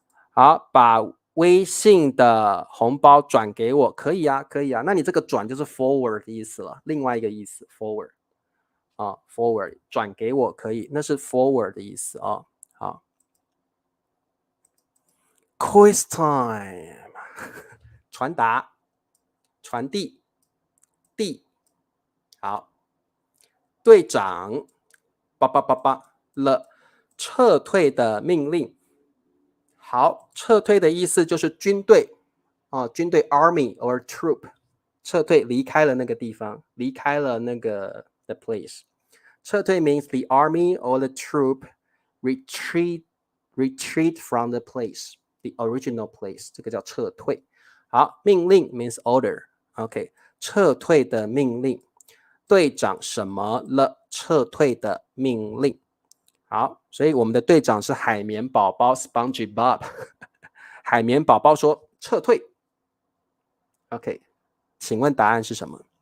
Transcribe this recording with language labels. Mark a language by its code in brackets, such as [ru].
[zh] 好，把微信的红包转给我，可以啊，可以啊。那你这个转就是 forward 的意思了，另外一个意思 forward forward 转给我可以，那是 forward 的意思好 ， [en] quiz time [zh] 传达、传递、递，好，队长了撤退的命令。好，撤退的意思就是军队军队 [en] army or troop [zh] 撤退，离开了那个地方，离开了那个 the place。 [en] 撤退 means the army or the troop retreat from the place, the original place， [zh] 这个叫撤退。好，命令 means order， OK， 撤退的命令。队长什么了？撤退的命令。好，所以我们的队长是海绵宝宝 SpongeBob 海绵宝宝说撤退 OK， 请问答案是什么？